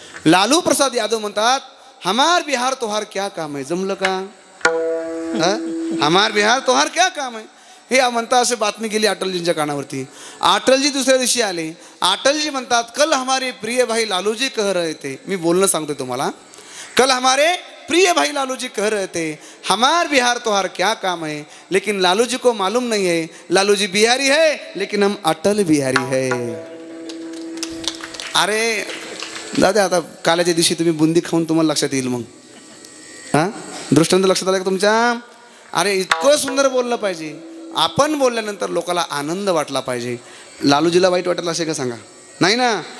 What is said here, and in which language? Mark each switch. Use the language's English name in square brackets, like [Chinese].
[Marathi] लालू प्रसाद यादव म्हणतात [Hindi] हमार बिहार तोहार क्या काम [Marathi] आहे. जमलं का. [Hindi] हमार बिहार तोहार क्या काम [Marathi] आहे हे म्हणता. असे बातमी गेली अटलजींच्या कानावरती. अटलजी दुसऱ्या दिवशी आले. अटलजी म्हणतात [Hindi] कल हमारे प्रिय भाई लालूजी कह रहे थे. [Marathi] मी बोलणं सांगतो तुम्हाला. [Hindi] कल हमारे प्रिय भाई लालू जी कह रहे थे हमार बिहार तोहार क्या काम है. लेकिन लालू जी को मालूम नहीं है लालू जी बिहारी है लेकिन हम अटल बिहारी है. [Marathi] अरे दादा आता काल्याच्या दिवशी तुम्ही बुंदी खाऊन तुम्हाला लक्षात येईल मग. हां दृष्टांत लक्षात आलं का तुमच्या. अरे इतकं सुंदर बोललं पाहिजे. आपण बोलल्यानंतर लोकांना आनंद वाटला पाहिजे. लालूजीला वाईट वाटलं असेल का सांगा. नाही ना.